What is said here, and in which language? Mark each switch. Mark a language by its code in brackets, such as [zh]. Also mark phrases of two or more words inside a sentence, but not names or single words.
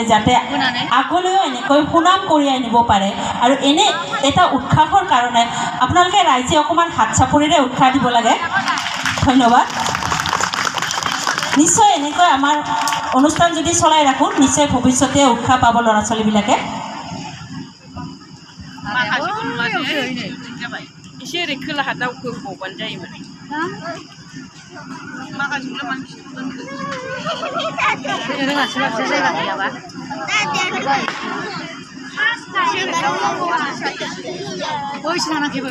[as] যাতে আগলৈও এনেকৈ সুনাম কঢ়িয়াই নিব পাৰে আৰু এনে এটা উৎসাহৰ কাৰণে আপোনালোকে ৰাইজে অকণমান হাত চাপৰিৰে উৎসাহ দিব লাগে। ধন্যবাদ। নিশ্চয় এনেকৈ আমাৰ অনুষ্ঠান যদি চলাই ৰাখোঁ নিশ্চয় ভৱিষ্যতে উৎসাহ পাব ল'ৰা ছোৱালীবিলাকে। [brx] एसे ओरै खोलाहा दावखोबावबानो जायोमोन जायगा गैयाबा बैसो नाङाखैबो